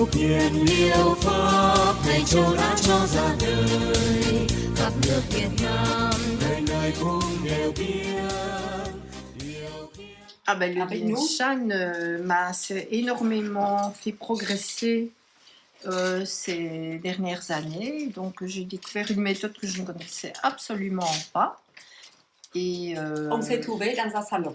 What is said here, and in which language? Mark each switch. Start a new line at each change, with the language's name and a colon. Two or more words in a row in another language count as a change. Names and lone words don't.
Vietnamese: huyền diệu pháp thầy Châu đã cho ra đời, khắp nước Việt Nam nơi nơi cũng đều biết.
French: Ah ben, le Avec Dien nous. Shan m'a énormément fait progresser ces dernières années. Donc j'ai découvert une méthode que je ne connaissais absolument pas. Et, On s'est trouvés dans un salon.